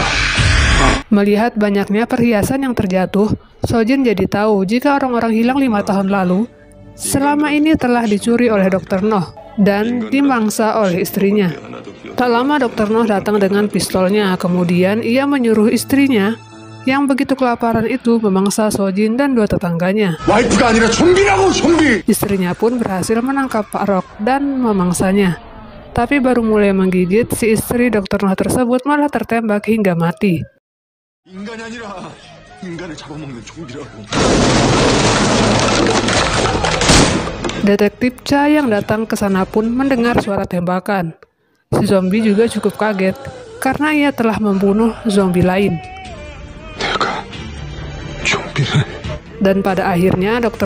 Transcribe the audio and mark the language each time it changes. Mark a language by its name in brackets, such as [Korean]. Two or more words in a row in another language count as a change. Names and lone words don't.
[Indonesian] Melihat banyaknya perhiasan yang terjatuh, Sojin jadi tahu jika orang-orang hilang 5 tahun lalu selama ini telah dicuri oleh Dr. Noh dan dimangsa oleh istrinya. Tak lama Dr. Noh datang dengan pistolnya, kemudian ia menyuruh istrinya yang begitu kelaparan itu memangsa Sojin dan 2 tetangganya. [Korean] 와이프가 아니라 좀비라고, 좀비! [Indonesian] Istrinya pun berhasil menangkap Pak Rock dan memangsanya. Tapi baru mulai menggigit, si istri Dr. Noh tersebut malah tertembak hingga mati. [Korean] 인간이 아니라 인간을 잡아먹는 좀비라고. [Indonesian] Detektif Cha yang datang ke sana pun mendengar suara tembakan. Si zombie juga cukup kaget karena ia telah membunuh zombie lain. Dan pada akhirnya Dr.